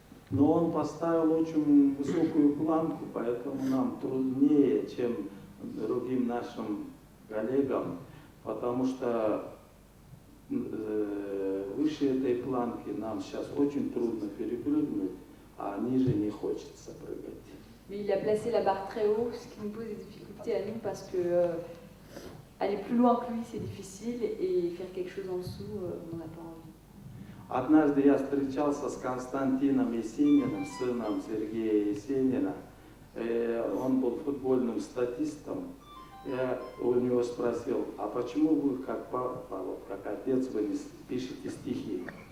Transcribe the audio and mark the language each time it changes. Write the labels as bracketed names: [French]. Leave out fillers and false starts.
[Russian] Но он поставил очень высокую планку, поэтому нам труднее, чем другим нашим коллегам, потому что выше этой планки нам сейчас очень трудно перепрыгнуть, а ниже не хочется прыгать. [French] Mais il a placé la barre très haut, ce qui nous pose des difficultés à nous, parce que aller plus loin que lui, c'est difficile, et faire quelque chose en dessous, on n'en a pas envie. [Russian] Однажды я встречался с Константином Есениным, сыном Сергея Есенина. Он был футбольным статистом. Я у него спросил, а почему вы, как папа, вот, как отец, вы не пишете стихи?